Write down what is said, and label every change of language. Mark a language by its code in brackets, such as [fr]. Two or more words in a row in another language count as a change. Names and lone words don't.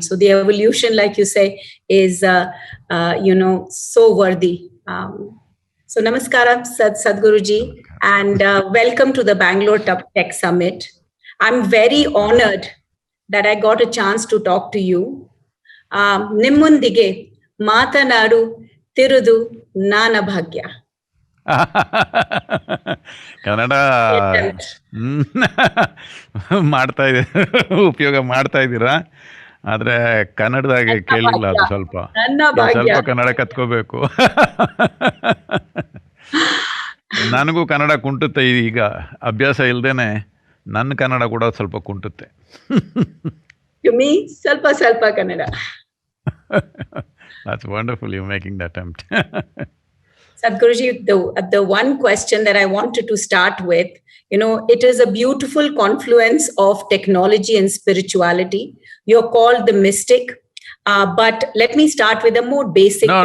[en] So the evolution, like you say, is so worthy. So namaskaram, Sadhguruji, and welcome to the Bengaluru Tech Summit. I'm very honored that I got a chance to talk to you. [kn] ನಿಮ್ಮೊಂದಿಗೆ ಮಾತನಾಡು ತಿರುವುದು ನನ್ನ ಭಾಗ್ಯ. ಕನ್ನಡ ಮಾಡ್ತಾ ಇದೆ ಉಪಯೋಗ ಮಾಡ್ತಾ ಇದ್ದೀರಾ, ಆದ್ರೆ ಕನ್ನಡದಾಗೆ ಕೇಳಿಲ್ಲ ಅದು ಸ್ವಲ್ಪ ಕನ್ನಡ ಕತ್ಕೋಬೇಕು. ನನಗೂ ಕನ್ನಡ ಕುಂಟುತ್ತೆ ಈಗ, ಅಭ್ಯಾಸ ಇಲ್ದೇನೆ ನನ್ನ ಕನ್ನಡ ಕೂಡ ಸ್ವಲ್ಪ ಕುಂಟುತ್ತೆ. ಸ್ವಲ್ಪ ಕನ್ನಡ. [en] That's wonderful, you're making the attempt. Sadhguruji, the one question that I wanted to start with, it is a beautiful confluence of technology and spirituality. You're called the mystic, but let me start with a more basic question.